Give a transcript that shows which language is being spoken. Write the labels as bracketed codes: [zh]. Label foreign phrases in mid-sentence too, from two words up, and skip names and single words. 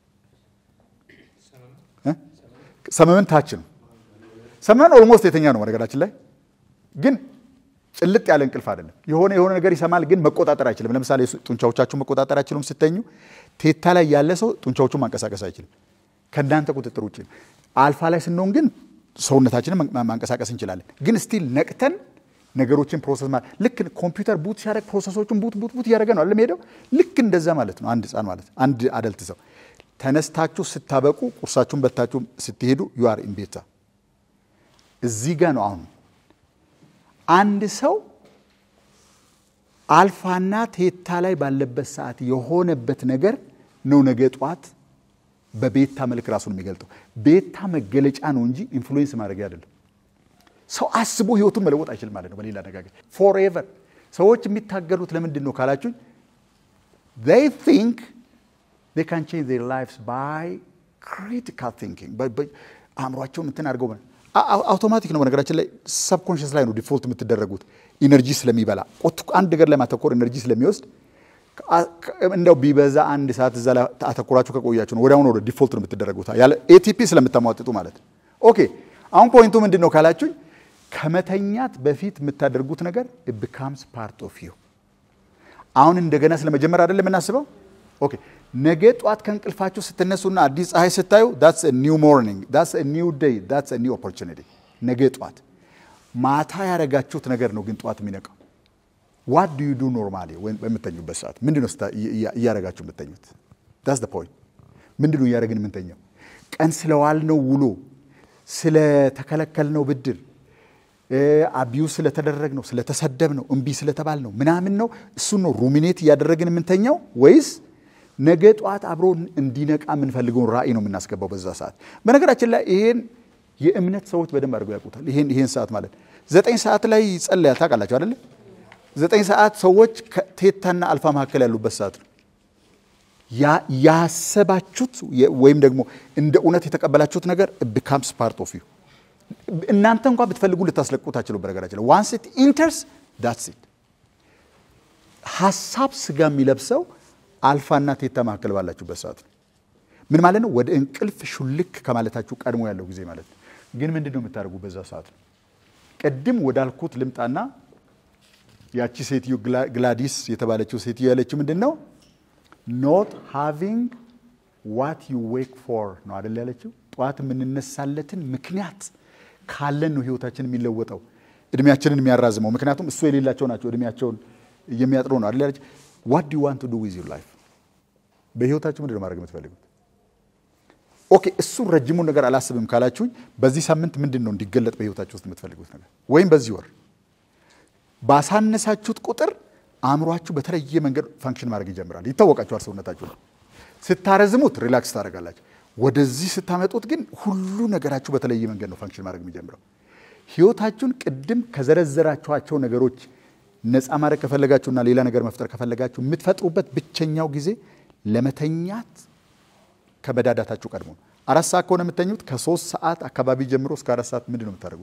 [am] ሰመመን ታች ነው። ሰመመን ኦልሞስት የተኛ ነው ነገራችን ላይ፣ ግን ጭልጥ ያለ እንቅልፍ አይደለም። የሆነ ነገር ይሰማል፣ ግን መቆጣጠር አይችልም። ለምሳሌ ጡንቻዎቻችሁ መቆጣጠር አይችሉም ስትተኙ። ቴታ ላይ ያለ ሰው ጡንቻዎቹን ማንቀሳቀስ አይችልም፣ ከእናንተ ቁጥጥር ውጭ ነው። አልፋ ላይ ስንሆን ግን ሰውነታችንን ማንቀሳቀስ እንችላለን። ግን ስቲል ነቅተን ነገሮችን ፕሮሰስ ማለት ልክ [en] computer boot [am] ሲያደርግ ፕሮሰሶቹን ቡት እያደረገ ነው አይደል የሚሄደው? ልክ እንደዛ ማለት ነው። አንድ ህፃን ማለት አንድ አደልት ሰው ተነስታችሁ ስታበቁ ቁርሳችሁን በታችሁ ስትሄዱ [en] you are in beta። [am] እዚህ ጋር ነው አሁን አንድ ሰው አልፋና ቴታ ላይ ባለበት ሰዓት የሆነበት ነገር ነው ነገ ጧት በቤታ መልክ ራሱን የሚገልጠው። ቤታ መገለጫ ነው እንጂ ኢንፍሉዌንስ ማድረግ አይደለም። ሰው አስቦ ህይወቱን መለወጥ አይችልም ማለት ነው። በሌላ አነጋገር forever ሰዎች የሚታገሉት ለምንድን ነው ካላችሁ [en] they think they can change their lives by critical thinking [am] አእምሯቸውን እንትን አድርገው አውቶማቲክ ነው። በነገራችን ላይ ሰብኮንሺየስ ላይ ነው ዲፎልት የምትደረጉት። ኢነርጂ ስለሚበላ አንድ ነገር ላይ ማተኮር ኢነርጂ ስለሚወስድ እንደው ቢበዛ አንድ ሰዓት እዛ ላይ አተኮራችሁ ከቆያችሁ ነው ወዲያውኑ ወደ ዲፎልት ነው የምትደረጉት ያለ ኤቲፒ ስለምታሟጥጡ ማለት ነው። ኦኬ አሁን ፖይንቱ ምንድነው ካላችሁ ከመተኛት በፊት የምታደርጉት ነገር [en] it becomes part of you። [am] አሁን እንደገና ስለመጀመር አይደለም እናስበው። ኦኬ ነገ ጧት ከእንቅልፋችሁ ስትነሱና አዲስ ፀሐይ ስታዩ [en] that's a new morning, that's a new day, that's a new opportunity። [am] ነገ ጧት ማታ ያረጋችሁት ነገር ነው ግን ጧት የሚነቃው። [en] what do you do normally when [am] በምትተኙበት ሰዓት ምንድነው እያረጋችሁ የምትተኙት? [en] that's the point። [am] ምንድነው እያረግን የምንተኛው? ቀን ስለዋል ነው ውሎ ስለተከለከልነው ብድር አቢዩስ ስለተደረግ ነው ስለተሰደብ ነው እምቢ ስለተባል ነው ምናምን ነው እሱ ነው ሩሚኔት ያደረግን የምንተኛው ወይስ ነገ ጧት አብሮ እንዲነቃ የምንፈልገው ራእይ ነው የምናስገባው በዛ ሰዓት? በነገራችን ላይ ይሄን የእምነት ሰዎች በደንብ አድርገው ያውቁታል። ይሄን ሰዓት ማለት 9 ሰዓት ላይ ጸልያል ታውቃላችሁ አይደል? 9 ሰዓት ሰዎች ቴታና አልፋ መካከል ያሉበት ሰዓት ነው። ያሰባችሁት ወይም ደግሞ እንደ እውነት የተቀበላችሁት ነገር [en] becomes part of you። [am] እናንተ እንኳን ብትፈልጉ ልታስለቁት አትችሉም። በነገራችን ላይ [en] once it enters that's it። [am] ሐሳብ ስጋ የሚለብሰው አልፋና ቴታ ማከል ባላችሁበት ሰዓት ነው። ምን ማለት ነው? ወደ እንቅልፍ ሹልክ ከማለታችሁ ቀድሞ ያለው ጊዜ ማለት ነው። ግን ምንድነው የምታደርጉ በዛ ሰዓት ነው? ቀድም ወዳልኩት ልምጣና ያቺ ሴትዮ ግላዲስ የተባለችው ሴትዮ ያለችው ምንድነው? [en] not having what you wake for [am] ነው አይደል ያለችው? ጧት የምንነሳለትን ምክንያት ካለን ነው ህይወታችን የሚለወጠው፣ እድሜያችንን የሚያራዝመው። ምክንያቱም እሱ የሌላቸው ናቸው እድሜያቸውን የሚያጥሩ ነው አይደል ያለችው? [en] what do you want to do with your life? [am] በህይወታችሁ ምንድነው ማድረግ የምትፈልጉት? ኦኬ እሱ ረጅሙን ነገር አላስብም ካላችሁኝ በዚህ ሳምንት ምንድነው እንዲገለጥ በህይወታችሁ ውስጥ የምትፈልጉት ነገር? ወይም በዚህ ወር ባሳነሳችሁት ቁጥር አእምሯችሁ በተለየ መንገድ ፋንክሽን ማድረግ ይጀምራል። ይታወቃችኋል ሰውነታችሁ ነው። ስታረዝሙት ሪላክስ ታደርጋላችሁ። ወደዚህ ስታመጡት ግን ሁሉ ነገራችሁ በተለየ መንገድ ነው ፋንክሽን ማድረግ የሚጀምረው። ህይወታችሁን ቅድም ከዘረዘራችኋቸው ነገሮች ነፃ ማድረግ ከፈለጋችሁና ሌላ ነገር መፍጠር ከፈለጋችሁ የምትፈጥሩበት ብቸኛው ጊዜ ለመተኛት ከበዳዳታችሁ ቀድሞ ነው። 4 ሰዓት ከሆነ የምትተኙት ከ3 ሰዓት አካባቢ ጀምሮ እስከ 4 ሰዓት ምንድነው የምታደርጉት?